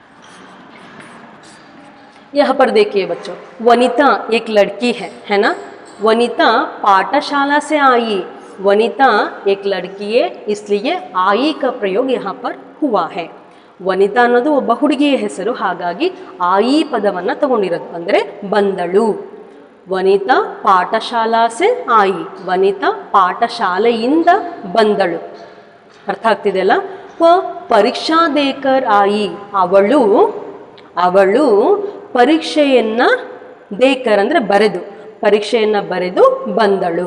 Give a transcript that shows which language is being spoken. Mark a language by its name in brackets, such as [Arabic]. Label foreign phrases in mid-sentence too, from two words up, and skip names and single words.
[Hindi] यहाँ पर देखिए बच्चों, वनिता एक लड़की है ना? वनिता पाठशाला से आई। वनिता एक लड़की है, इसलिए आई का प्रयोग यहाँ पर हुआ है. [Kannada] ವನಿತಾ ಅನ್ನೋದು ಒಬ್ಬ ಹುಡುಗಿಯ ಹೆಸರು, ಹಾಗಾಗಿ ಆಯಿ ಪದವನ್ನು ತಗೊಂಡಿರೋದು, ಅಂದರೆ ಬಂದಳು. [Hindi] वनिता पाठशाला से आई, [Kannada] ವನಿತಾ ಪಾಠಶಾಲೆಯಿಂದ ಬಂದಳು. ಅರ್ಥ ಆಗ್ತಿದೆಯಲ್ಲ. [Hindi] परीक्षा देकर आई, [Kannada] ಅವಳು ಪರೀಕ್ಷೆಯನ್ನು ದೇಕರ್ ಅಂದರೆ ಬರೆದು, ಪರೀಕ್ಷೆಯನ್ನು ಬರೆದು ಬಂದಳು.